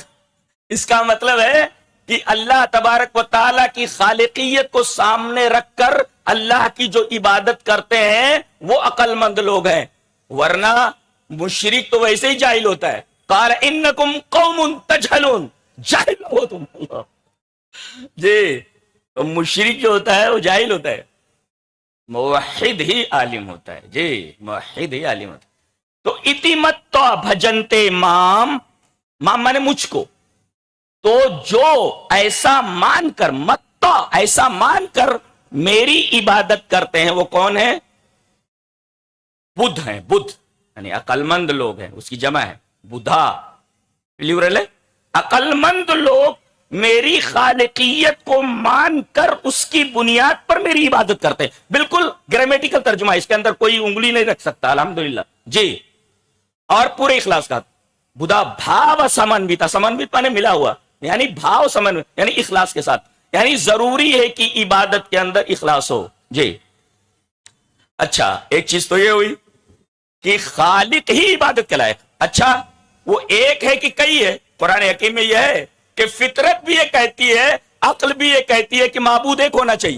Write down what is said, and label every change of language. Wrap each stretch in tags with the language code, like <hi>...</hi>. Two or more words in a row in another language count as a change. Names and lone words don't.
<ur>اس کا مطلب ہے کہ اللہ تبارک و تعالیٰ کی خالقیت کو سامنے رکھ کر اللہ کی جو عبادت کرتے ہیں وہ عقل مند لوگ ہیں، ورنہ مشرک تو ویسے ہی جاہل ہوتا ہے.</ur> <ar>قال انکم قوم تجہلون،</ar> <ur>جاہل ہو تم. جی تو مشرک جو ہوتا ہے وہ جاہل ہوتا ہے، موحد ہی عالم ہوتا ہے. جی موحد ہی عالم ہوتا ہے. تو</ur> <sa>इति मत्वा भजन्ते माम्,</sa> <ur>مام مانے مجھ کو، تو جو ایسا مان کر، متا ایسا مان کر میری عبادت کرتے ہیں وہ کون ہے؟ بدھ ہیں. بدھ یعنی عقل مند لوگ ہیں، اس کی جمع ہے بدھا. پلیورل ہے. عقل مند لوگ میری خالقیت کو مان کر اس کی بنیاد پر میری عبادت کرتے ہیں. بالکل گرامیٹیکل ترجمہ، اس کے اندر کوئی انگلی نہیں رکھ سکتا. الحمدللہ. جی اور پورے اخلاص کا</ur> <sa>बुधा भाव समन्विता,</sa> <ur>سمنوت مانے ملا ہوا، یعنی بھاو سمنوت یعنی اخلاص کے ساتھ، یعنی ضروری ہے کہ عبادت کے اندر اخلاص ہو. جی اچھا ایک چیز تو یہ ہوئی کہ خالق ہی عبادت کے لائق. اچھا وہ ایک ہے کہ کئی ہے؟ قرآن حکیم میں یہ ہے کہ فطرت بھی یہ کہتی ہے، عقل بھی یہ کہتی ہے کہ معبود ایک ہونا چاہیے.</ur>